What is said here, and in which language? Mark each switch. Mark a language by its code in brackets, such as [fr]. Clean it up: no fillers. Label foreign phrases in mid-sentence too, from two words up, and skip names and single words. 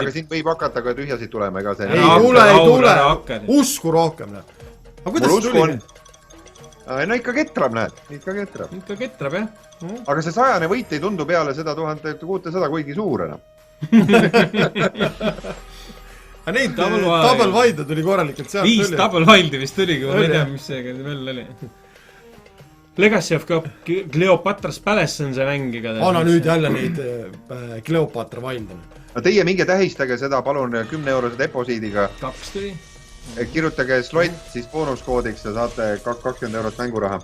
[et] Aga siin võib hakata ka tühjasid tulema, ega see... Ei tule. Usku rohkem, Aga kuidas see tuli? No ikka ketrab, näed. Ikka ketrab, jah. Aga see 100 võit ei tundu peale seda 1600 kuigi suur enam. Aga neid [en] double wide [et] tuli korralikult sealt tuli. 5 [en] double wide'i [et] vist tuligi, ma ei tea, mis see veel oli. Legacy of Cleopatra's Palace on see mäng. Anna nüüd jälle neid Cleopatra wilde. No teie minge tähistage seda, palun 10 eurose deposiidiga. 2 tuli. Kirjutage slot siis boonuskoodiks ja saate 20 eurot mänguraha.